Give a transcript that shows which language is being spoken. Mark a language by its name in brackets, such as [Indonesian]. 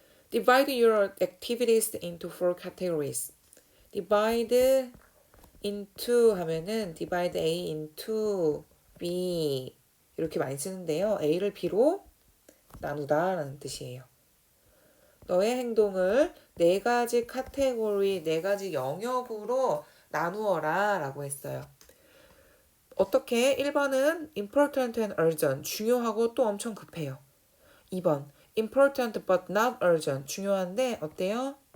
[English] Divide your activities into 4 categories. Divide into [Korean] 하면은 [English] divide A into B [Korean] 이렇게 많이 쓰는데요. A를 B로 나누다 라는 뜻이에요. 너의 행동을 4가지 카테고리, 4가지 영역으로 나누어라 라고 했어요. 어떻게? 1번은 [English] important and urgent, [Korean] 중요하고 또 엄청 급해요. [English] 2번 important but not urgent, [Korean] 중요한데 어때요?